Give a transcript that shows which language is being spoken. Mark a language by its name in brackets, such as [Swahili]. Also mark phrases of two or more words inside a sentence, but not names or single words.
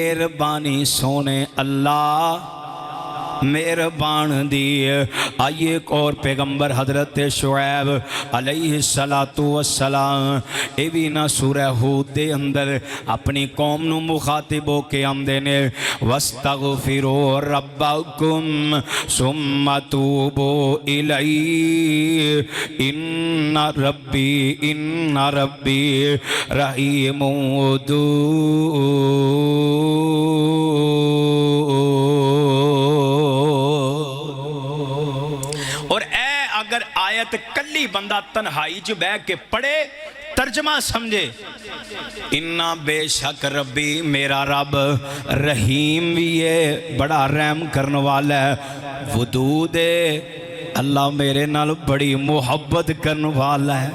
[Punjabi] مہربانی سوہنے اللہ مہربان دی. آئیے ایک اور پیغمبر حضرت شعیب علیہ الصلاۃ والسلام یہ بھی نا سورہ ہود دے اندر اپنی قوم نوں مخاطب ہو کے آندے نے [Arabic] واستغفروا ربكم ثم توبوا إليه إن ربي رحيم ودود. [Punjabi] اور اے اگر آیت کلی بندہ تنہائی چ بہہ کے پڑھے ترجمہ سمجھے، انا بیشک ربی میرا رب رحیم بھی ہے، بڑا رحم کرنے والا ہے، ودود ہے، اللہ میرے نال بڑی محبت کرنے والا ہے.